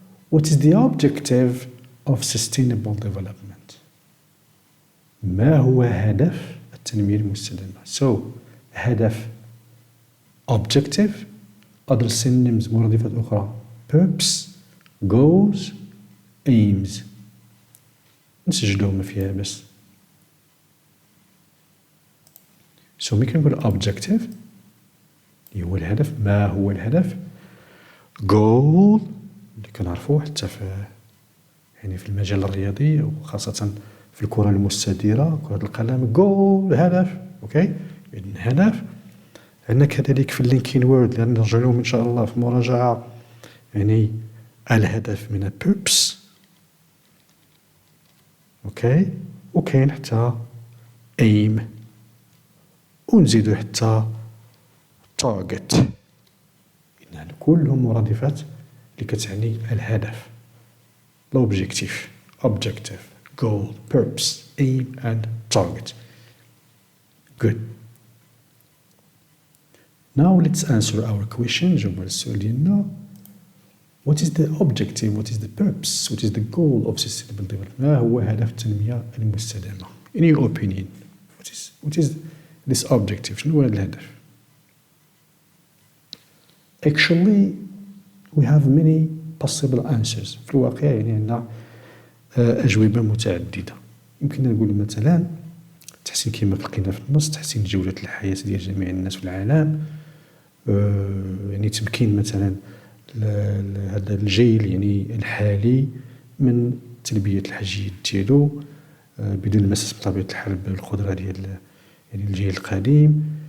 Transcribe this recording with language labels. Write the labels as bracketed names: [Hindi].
[English] What is the objective of sustainable development? [Arabic] ما هو هدف التنمية المستدامة؟ So, هدف objective, [English] other synonyms [Arabic] مرادفات أخرى, purpose, goals, aims. نسجلوه ما فيها بس. So ملي كنقول objective اللي هو الهدف, ما هو الهدف, goal اللي كنعرفوه حتى في يعني في المجال الرياضي وخاصة في الكرة المستديرة, كرة القدم, goal هدف, اوكي, إذن هدف. عندنا كذلك في اللينكين وورد اللي نرجع لهم إن شاء الله في مراجعة, يعني الهدف من purpose, اوكي, وكاين حتى aim, ونزيدو حتى target. إذن كلهم مرادفات اللي كتعني الهدف, l'objectif, objective, goal, purpose, aim and target. Good. [English] Now let's answer our question. [Arabic] نجاوب على السؤال ديالنا. [English] What is the objective? What is the purpose? What is the goal of sustainable development? [Arabic] ما هو هدف التنمية المستدامة? [English] In your opinion, what is this objective? [Arabic] شنو هو هذا الهدف؟ [English] Actually, we have many possible answers. [Arabic] في الواقع يعني عندنا أجوبة متعددة. يمكن نقول مثلا تحسين كما لقينا في النص, تحسين جودة الحياة ديال جميع الناس في العالم, يعني تمكين مثلا هذا الجيل يعني الحالي من تلبية الحاجيات ديالو بدون المساس بطبيعة الحال بالقدرة ديال يعني الجيل القديم.